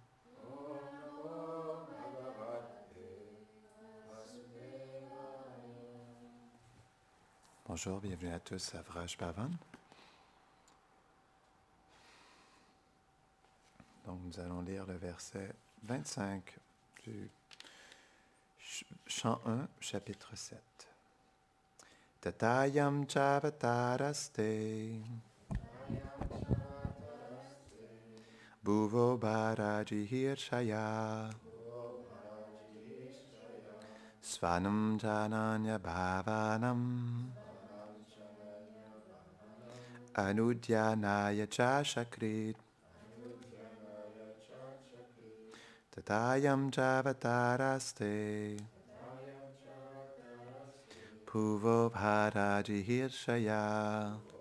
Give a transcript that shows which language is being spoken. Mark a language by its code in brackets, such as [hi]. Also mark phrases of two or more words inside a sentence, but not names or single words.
[fr] Bonjour, bienvenue à tous à Vraj Bhavan. Donc nous allons lire le verset 25 du chant 1, chapitre 7. [sa] Tatayam chavataraste Bhuvo bharaji hirshaya Svanam jananya bhavanam Anudyanaya cha shakrit Tatayam chavataraste Bhuvo bharaji hirshaya